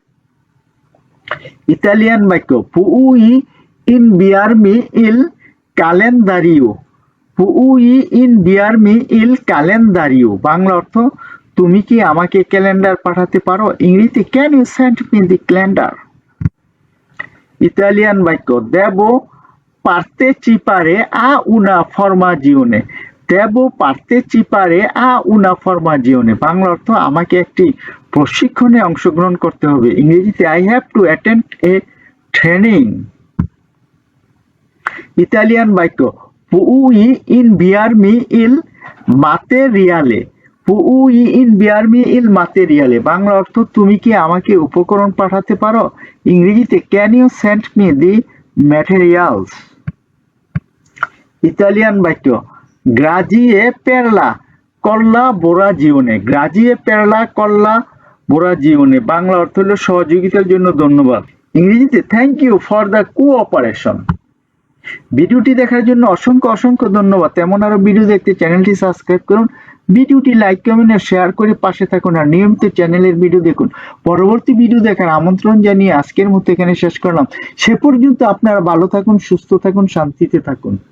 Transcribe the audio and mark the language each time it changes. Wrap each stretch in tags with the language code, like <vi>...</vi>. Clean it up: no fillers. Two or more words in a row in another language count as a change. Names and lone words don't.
<bn>ইতালিয়ান বাক্য</bn> <it>puoi inviarmi il calendario puoi inviarmi il calendario</it> <bn>বাংলা অর্থ তুমি কি আমাকে ক্যালেন্ডার পাঠাতে পারো ইংরেজিতে</bn> <en>can you send me the calendar</en> <bn>ইতালিয়ান বাক্য</bn> <it>devo partecipare a una formazione devo partecipare a una formazione</it> <bn>বাংলা অর্থ আমাকে একটি প্রশিক্ষণে অংশগ্রহণ করতে হবে ইংরেজিতে</bn> <en>I have to attend a training</en> <bn>ইতালিয়ান বাক্য</bn> <it>puoi inviarmi il materiale puoi inviarmi il materiale</it> <bn>বাংলা অর্থ তুমি কি আমাকে উপকরণ পাঠাতে পারো ইংরেজিতে</bn> <en>can you send me the</en> <it>materials</it> <bn>ইতালিয়ান বাক্য</bn> <it>grazie per la collaborazione grazie per la collaborazione</it> <bn>বাংলা অর্থ হলো সহযোগিতার জন্য ধন্যবাদ ইংরেজিতে</bn> <en>thank you for the cooperation</en> <bn>ভিডিওটি দেখার জন্য অসংখ্য ধন্যবাদ তেমন আরো ভিডিও দেখতে চ্যানেলটি সাবস্ক্রাইব করুন ভিডিওটি লাইক কমেন্ট আর শেয়ার করে পাশে থাকুন আর নিয়মিত চ্যানেলের ভিডিও দেখুন পরবর্তী ভিডিও দেখার আমন্ত্রণ জানিয়ে আজকের মতো এখানে শেষ করলাম সে পর্যন্ত আপনারা ভালো থাকুন সুস্থ থাকুন শান্তিতে থাকুন</bn>